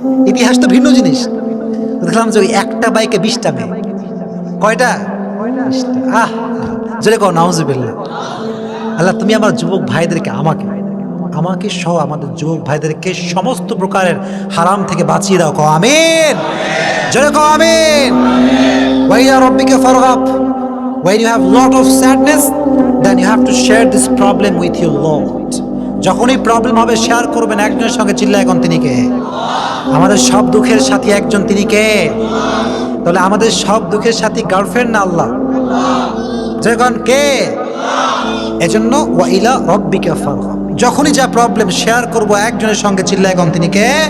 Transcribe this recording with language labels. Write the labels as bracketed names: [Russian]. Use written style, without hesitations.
[Bangla] ইতিহাস তো ভিন্ন জিনিস। তো দেখলাম যে ওই একটা বাইকে 20টা মেয়ে। কয়টা? 20টা। জোরে কও নাউজুবিল্লাহ। আল্লাহ তুমি আমার যুবক ভাইদেরকে, আমাকে সহ আমাদের যুবক ভাইদেরকে সমস্ত প্রকারের হারাম থেকে বাঁচিয়ে দাও। কও আমিন। জোরে কও আমিন। [Arabic] ওয়াইলা রাব্বিকা ফারগাব। [English] When you have lot of sadness, then you have to share this problem with your Lord. [Bangla] যখনই প্রবলেম হবে শেয়ার করবেন একজনের সঙ্গে, চিল্লায় এখন তিনি কে? আমাদের সব দুঃখের সাথী একজন, তিনি কে? তাহলে আমাদের সব দুঃখের সাথী গার্লফ্রেন্ড না আল্লাহ? যখন কে? এজন্য [Arabic] ওয়াইলা রাব্বিকা ফারগাব, [Bangla] যখনই যা প্রবলেম শেয়ার করব একজনের সঙ্গে, চিল্লায় এখন তিনি কে?